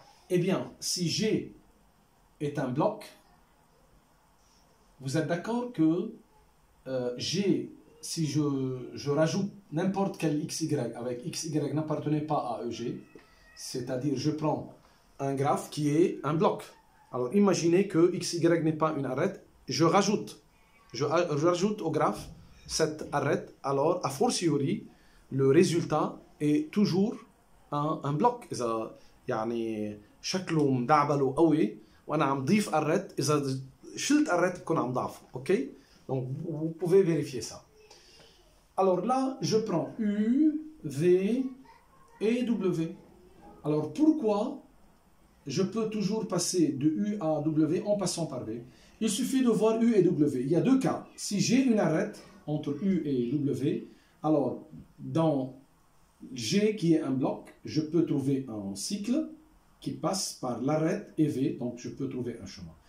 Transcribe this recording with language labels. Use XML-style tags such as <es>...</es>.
<fr>Eh bien, si G est un bloc, vous êtes d'accord que G, si je rajoute n'importe quel XY avec XY n'appartenait pas à EG, c'est-à-dire je prends un graphe qui est un bloc. Alors imaginez que XY n'est pas une arête, je rajoute au graphe cette arête, alors a fortiori, le résultat est toujours un bloc.</fr> <ar>إذا يعني شكله مدعبله قوي وأنا عم ضيف arête, إذا شلت arête بكون عم ضعفه.</ar> <fr>OK? Donc vous pouvez vérifier ça. Alors là, je prends U, V et W. Alors pourquoi je peux toujours passer de U à W en passant par V? Il suffit de voir U et W. Il y a deux cas. Si j'ai une arête entre U et W, alors dans G qui est un bloc, je peux trouver un cycle qui passe par l'arête et V, donc je peux trouver un chemin.</fr>